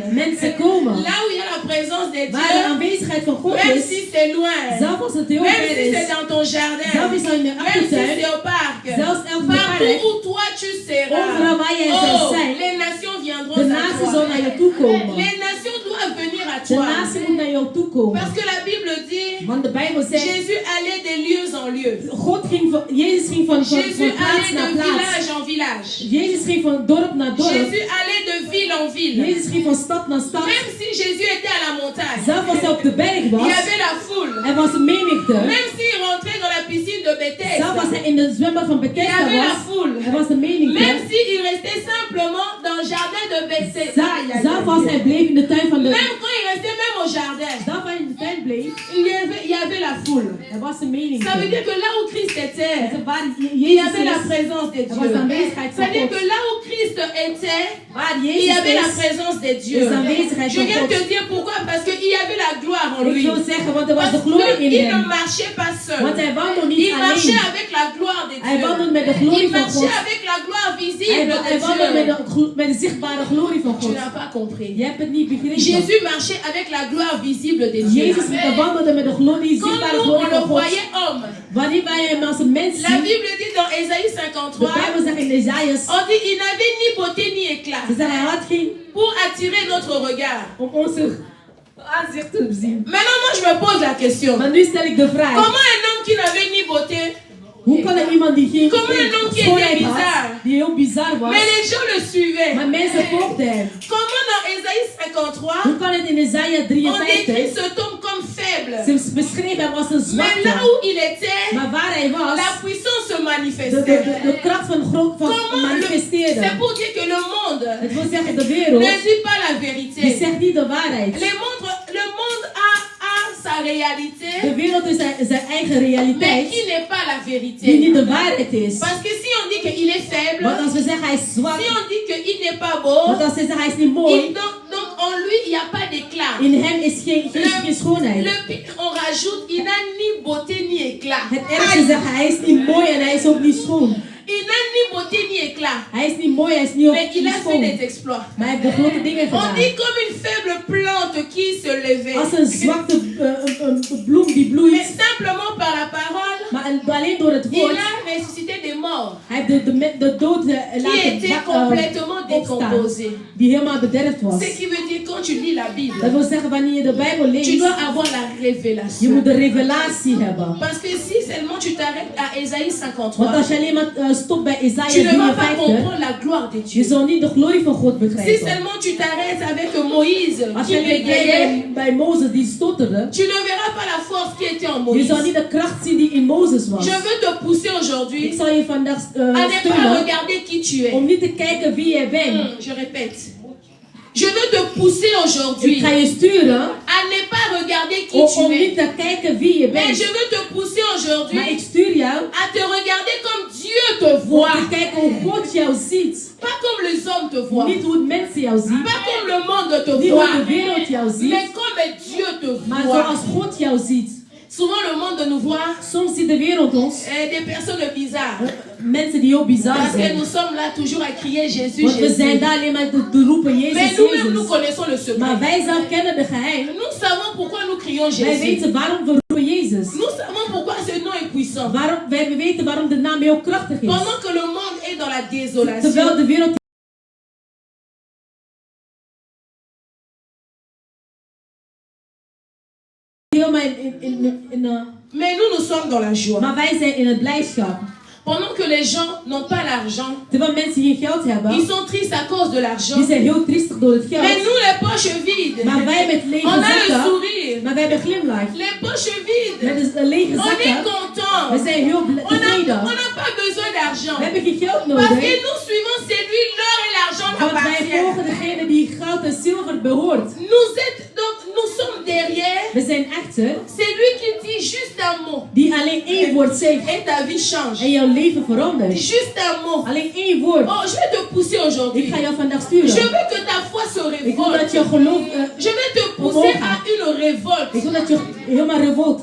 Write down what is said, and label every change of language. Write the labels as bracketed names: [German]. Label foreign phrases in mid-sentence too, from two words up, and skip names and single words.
[French] Là où il y a la présence de Dieu, même si c'est loin, même si c'est dans ton jardin, même si c'est au parc, partout où toi tu seras, les nations viendront à toi. Les nations doivent venir à toi. Parce que la Bible dit, [Dutch] Want de Bijbel zegt, [French] Jésus allait de lieu en lieu. [Dutch] Jezus ging van [French] Jésus [Dutch] plaats [French] allait [Dutch] naar de plaats. [French] village en village. [Dutch] Jezus ging van dorp naar dorp. [French] Jésus allait de ville en ville. [Dutch] Jezus ging van stad naar stad. [French] Même si Jésus était à la montagne, [Dutch] Zelfs als hij op de berg [French] il [Dutch] was, [French] y avait la foule. [Dutch] er was een menigte. [French] Même s'il rentrait dans la piscine de Bethesda, [Dutch] Zelfs als hij in de zwembad van [French] il y [Dutch] Bethesda [French] avait la [Dutch] was, [French] foule. [Dutch] er was een menigte. [French] Même s'il restait simplement dans le jardin de Bethesda, [Dutch] Zelfs als hij bleef in de tuin van de... [French] même quand il restait même au jardin, [Dutch] Zelfs als hij in de tuin bleef, [French] il y avait la foule. [Dutch] er was een menigte. [French] Ça veut dire que là où Christ était, [Dutch] Waar [French] il y [Dutch] Jezus [French] avait la [Dutch] is, [French] présence de [Dutch] er was de [French] Dieu. [Dutch] aanwezigheid [French] Ça [Dutch] van [French] veut dire [Dutch] God. [French] que là où Christ était, [Dutch] Waar [French] il y [Dutch] Jezus [French] avait la [Dutch] is, [French] présence de Dieu. [Dutch] is de aanwezigheid [French] Je [Dutch] van [French] viens [Dutch] God. [French] te dire pourquoi, parce qu'il y avait la gloire en [Dutch] Ik [French] lui. [Dutch] wil zeggen, want er was de [French] Parce [Dutch] glorie in [French] qu'il ne [Dutch] hem. [French] marchait pas seul. [Dutch] Want hij wandelde niet [French] Il marchait [Dutch] alleen. [French] avec la gloire de [Dutch] Hij wandelde met de [French] Dieu. [Dutch] glorie [French] Il [Dutch] van God. [French] marchait avec la gloire visible [Dutch] Hij wandelde [French] de Dieu. [Dutch] met de zichtbare glorie van [French] Tu [Dutch] God. [French] n'as pas compris. [Dutch] Je hebt het niet begrepen. [French] Jésus marchait avec la gloire visible de Dieu. [Dutch] Jezus wandelde met de glorie, [French] Quand [Dutch] zichtbare [French] nous, on [Dutch] glorie [French] le [Dutch] van God. [French] voyait homme, [Dutch] Wanneer wij hem als een mens [French] la [Dutch] zien, [French] Bible dit dans Ésaïe [Dutch] de [French] 53, [Dutch] Bijbel zegt in Isaias, [French] on dit il n'avait ni beauté ni éclat [Dutch] ze zeggen hij had geen [French] pour attirer notre regard. [Dutch] om onze aanzicht te zien. [French] Maintenant, moi, je me pose la question. [Dutch] Maar nu stel ik de vraag, [French] Comment un homme qui n'avait ni beauté, [Dutch] hoe kan er iemand die geen [French] Comment un homme qui [Dutch] schoonheid [French] était [Dutch] had, [French] bizar, [Dutch] die heel bizar was, [French] mais les gens le suivaient? [Dutch] maar mensen volgden hem? [French] Comment dans Ésaïe 53, [Dutch] Hoe kan het in Isaiah [French] on décrit [Dutch] 53, [French] cet homme comme faible? [Dutch] ze beschreven hem als een [French] Mais [Dutch] zwakte, [French] là où il était, [Dutch] maar waar hij was, [French] la puissance se [Dutch] de [French] manifestait. [Dutch] kracht van God [French] Comment [Dutch] manifesteerde. [French] c'est pour dire que le monde [Dutch] Het wil zeggen, de wereld, [French] ne dit pas la [Dutch] die [French] vérité. [Dutch] zegt niet de waarheid. [French] Le monde a sa réalité, [Dutch] De wereld is zijn eigen [French] mais [Dutch] realiteit, [French] qui n'est pas la [Dutch] die [French] vérité. [Dutch] niet de waarheid is. [French] Parce que si on dit qu'il est faible, [Dutch] Want als we zeggen hij is zwak, [French] si on dit qu'il n'est pas beau, [Dutch] want als we zeggen hij is niet mooi, [French] donc en lui il n'y a pas d'éclat. [Dutch] in hem is geen schoonheid. [French] Le pire, on rajoute, il n'a ni beauté ni éclat. [Dutch] Het ergste is zeggen hij is niet mooi en hij is ook niet schoon. [French] Il n'a ni beauté ni éclat. [Dutch] Hij is niet mooi, hij is niet, [French] Mais il [Dutch] niet [French] a fait [Dutch] schoon. [French] des exploits. [Dutch] Maar hij heeft de grote dingen [French] On [Dutch] gedaan. [French] dit comme une faible plante qui se levait. [Dutch] Als een zwakte een bloem die [French] Mais [Dutch] bloeit, [French] simplement par la parole, [Dutch] maar alleen door het [French] il [Dutch] woord, [French] a ressuscité des morts [Dutch] hij heeft de dood [French] qui [Dutch] laten [French] étaient complètement [Dutch] opstaan, [French] décomposés. [Dutch] die helemaal bederfd was. [French] Ce qui veut dire quand tu lis la Bible, [Dutch] Dat wil zeggen, wanneer je de Bijbel [French] tu [Dutch] leest, [French] dois avoir la [Dutch] je [French] révélation. [Dutch] moet de revelatie hebben. [French] Parce que si seulement tu t'arrêtes à Ésaïe [Dutch] Want [French] 53, [Dutch] als je alleen maar stopt bij [French] tu [Dutch] Isaiah [French] ne vas pas [Dutch] 53, [French] comprendre la gloire de [Dutch] je [French] Dieu. [Dutch] zal niet de glorie van God [French] Si [Dutch] begrijpen. [French] seulement tu t'arrêtes avec Moïse [Dutch] Als [French] qui [Dutch] je alleen [French] bégayait, [Dutch] bij Mozes die stotterde, [French] tu ne verras pas la force qui était en [Dutch] je [French] Moïse. [Dutch] zal niet de kracht zien die in Mozes was. [French] Je veux te pousser [Dutch] Ik [French] aujourd'hui [Dutch] zal je vandaag [French] à ne pas [Dutch] steunen [French] regarder qui tu es. [Dutch] om niet te kijken wie je bent. [French] Je répète. Je veux te pousser [Dutch] Ik [French] aujourd'hui [Dutch] ga je sturen [French] à ne pas regarder qui [Dutch] om [French] tu [Dutch] niet [French] es. [Dutch] te kijken wie je [French] Mais [Dutch] bent. [French] je veux te pousser [Dutch] Maar ik [French] aujourd'hui [Dutch] stuur jou [French] à te regarder comme Dieu te [Dutch] om [French] voit. [Dutch] te kijken hoe God jou ziet. [French] Pas comme les hommes te voient. [Dutch] Niet hoe het mensen jou zien. [French] Pas comme le monde te [Dutch] Niet hoe de [French] voit. [Dutch] wereld jou ziet. [French] Mais comme Dieu te [Dutch] Maar [French] voit. [Dutch] zoals God jou ziet. [French] Souvent le monde nous voit [Dutch] Soms ziet de wereld ons [French] des personnes bizarres. [Dutch] mensen die heel bizar [French] Parce que [Dutch] zijn. [French] nous sommes là toujours à crier Jésus, [Dutch] Want we [French] Jésus. [Dutch] zijn daar alleen maar te roepen [French] Mais [Dutch] Jezus, [French] nous-mêmes, nous [Dutch] Jezus. [French] connaissons le secret. [Dutch] Maar wij zelf kennen de geheim. [French] Nous savons pourquoi nous crions [Dutch] Wij [French] Jésus. [Dutch] weten waarom we roepen Jezus. [French] Nous savons pourquoi ce nom est puissant. [Dutch] Wij weten waarom de naam heel krachtig is. [French] Pendant que le monde est dans la désolation, [Dutch] Terwijl de wereld helemaal [French] mais nous sommes dans la joie. [Dutch] maar wij zijn in het blijdschap. [French] Pendant que les gens n'ont pas l'argent, [Dutch] Terwijl mensen geen geld hebben, [French] ils sont tristes à cause de l'argent. [Dutch] die zijn heel triestig door het [French] Mais [Dutch] geld. [French] nous, les poches vides, [Dutch] Maar wij met [French] on [Dutch] lege [French] a le [Dutch] zakken, [French] sourire. [Dutch] maar wij hebben glimlach. [French] Les poches vides, [Dutch] Met de lege [French] on est [Dutch] zakken, we [French] content. [Dutch] zijn heel [French] On [Dutch] tevreden. [French] n'a pas besoin d'argent. [Dutch] We hebben geen geld [French] Parce que [Dutch] nodig, [French] nous suivons celui, l'or et l'argent [Dutch] want wij [French] appartiennent. [Dutch] volgen degene die goud en zilver behoort. [French] Nous sommes derrière [Dutch] We zijn echter [French] celui qui dit juste un mot [Dutch] die alleen één woord zegt [French] et ta vie change. [Dutch] en jouw leven verandert. [French] Juste un mot. [Dutch] Alleen één woord. [French] Oh, je vais te pousser [Dutch] Ik [French] aujourd'hui. [Dutch] ga jou vandaag [French] Je [Dutch] sturen. [French] veux que ta foi se [Dutch] Ik wil [French] révolte. [Dutch] dat je geloof, [French] Je vais te pousser à une [Dutch] ik [French] révolte. [Dutch] wil dat je helemaal revolt